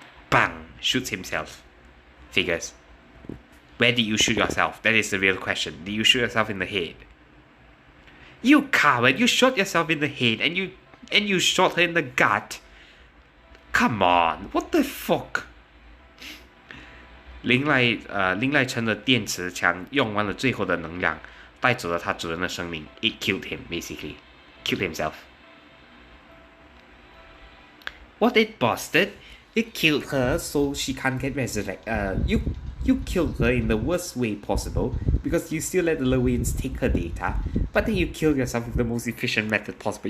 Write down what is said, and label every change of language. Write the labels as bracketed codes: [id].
[en] Bang! Shoots himself. Figures. Where did you shoot yourself? That is the real question. Did you shoot yourself in the head? You coward! You shot yourself in the head and you shot her in the gut. Come on! What the fuck? [zh] 林濑城的电磁枪用完了最后的能量，带走了他主人的生命。 [en] It killed him, basically. Killed himself. What it busted? It killed her so she can't get resurrected. You killed her in the worst way possible because you still let the Lewins take her data, but then you killed yourself with the most efficient method possible.